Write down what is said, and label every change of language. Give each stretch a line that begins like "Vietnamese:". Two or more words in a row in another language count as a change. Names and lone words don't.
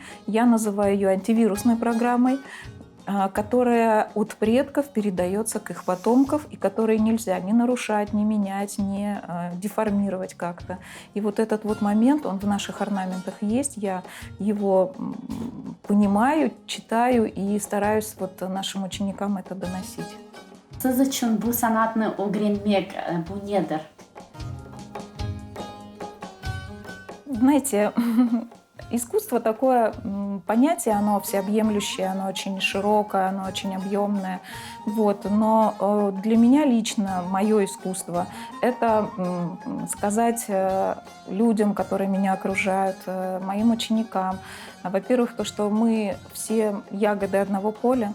Russian: Я называю ее антивирусной программой, которая от предков передается к их потомкам и которые нельзя ни нарушать, ни менять, ни деформировать как-то. И вот этот вот момент, он в наших орнаментах есть, я его понимаю, читаю и стараюсь вот нашим ученикам это доносить.
Uzbek: Siz uchun bu san'atni o'rganmak bu nedir?
Russian: Знаете, искусство такое понятие, оно всеобъемлющее, оно очень широкое, оно очень объемное. Вот. Но для меня лично мое искусство – это сказать людям, которые меня окружают, моим ученикам, во-первых, то, что мы все ягоды одного поля.